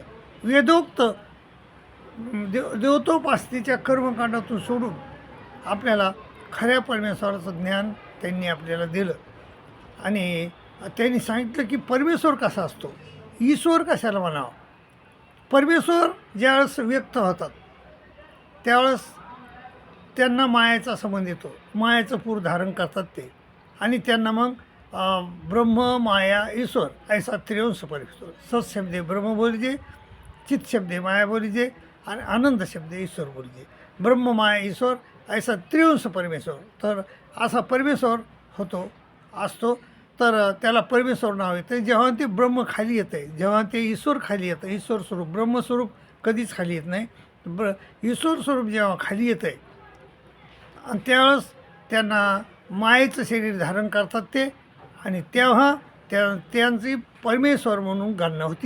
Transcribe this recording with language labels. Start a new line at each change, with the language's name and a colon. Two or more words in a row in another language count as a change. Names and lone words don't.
Marathi: वेदोक्त देवतोपासनेच्या कर्मकांडातून सोडून आपल्याला खऱ्या परमेश्वराचं ज्ञान त्यांनी आपल्याला दिलं आणि त्यांनी सांगितलं की परमेश्वर कसा असतो, ईश्वर कशाला म्हणावा। परमेश्वर ज्यावेळेस व्यक्त होतात त्यावेळेस त्यांना मायाचा संबंध येतो, मायाचं पूर धारण करतात ते, आणि त्यांना मग ब्रह्म माया ईश्वर ऐसा त्रिवंश परमेश्वर। सत शब्दे ब्रह्म बोलीजे, चित शब्दे माया बोलीजे आणि आनंद शब्दे ईश्वर बोलीजे। ब्रह्म माया ईश्वर ऐसा त्रिवंश परमेश्वर। तर असा परमेश्वर असतो तर त्याला परमेश्वर नाव येतं। जेव्हा ते ब्रह्म खाली येतं, जेव्हा ते ईश्वर खाली येतं, ईश्वर स्वरूप ब्रह्मस्वरूप कधीच खाली येत नाही, ईश्वर स्वरूप जेव्हा खाली येतं आहे आणि त्यावेळेस त्यांना मायेचं शरीर धारण करतात ते, आणि तेव्हा त्यांची परमेश्वर म्हणून गणना होती।